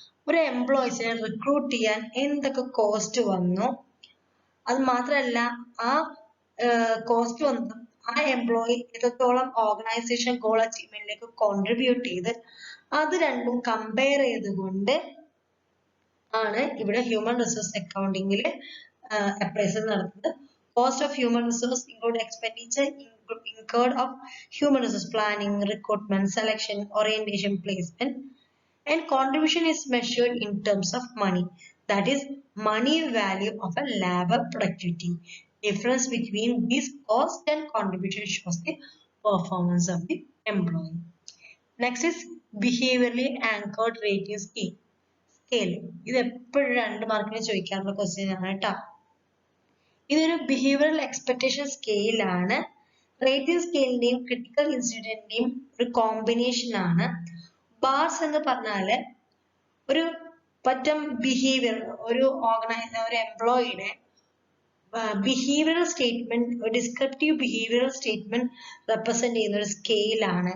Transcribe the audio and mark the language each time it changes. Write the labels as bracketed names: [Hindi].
[Malayalam] ഒരു എംപ്ലോയീസിനെ റിക്രൂട്ട് ചെയ്യാൻ എന്തൊക്കെ കോസ്റ്റ് വന്നു, അത് മാത്രമല്ല ആ കോസ്റ്റ് വന്നത് ആ എംപ്ലോയി എത്രത്തോളം ഓർഗനൈസേഷൻ ഗോൾ അച്ചീവ്മെന്റിലേക്ക് കോൺട്രിബ്യൂട്ട് ചെയ്ത് അത് രണ്ടും കമ്പയർ ചെയ്തുകൊണ്ട് ആണ് ഇവിടെ ഹ്യൂമൻ റിസോഴ്സ് അക്കൗണ്ടിങ്ങിൽ അപ്രൈസൽ നടത്തുന്നത്. [English] Cost of human resource include expenditure incurred of human resource planning, recruitment, selection, orientation, placement, and contribution is measured in terms of money. That is money value of a labor productivity. Difference between these cost and contribution shows the performance of the employee. Next is behaviorally anchored rating scale. [Malayalam] ഇത് എപ്പോഴും 2 മാർക്കിന് ചോദിക്കാറുള്ള question ആണ് കേട്ടോ. ഇതൊരു behavioural expectation scale ആണ്. Rating സ്കെയിലിന്റെയും critical ഇൻസിഡന്റിന്റെയും ഒരു combination ആണ്. Bars എന്ന് പറഞ്ഞാല് ഒരു പറ്റം ബിഹേവിയർ, ഒരു എംപ്ലോയിയുടെ behavioural statement, descriptive behavioural statement represent ചെയ്യുന്ന ഒരു സ്കെയിൽ ആണ്.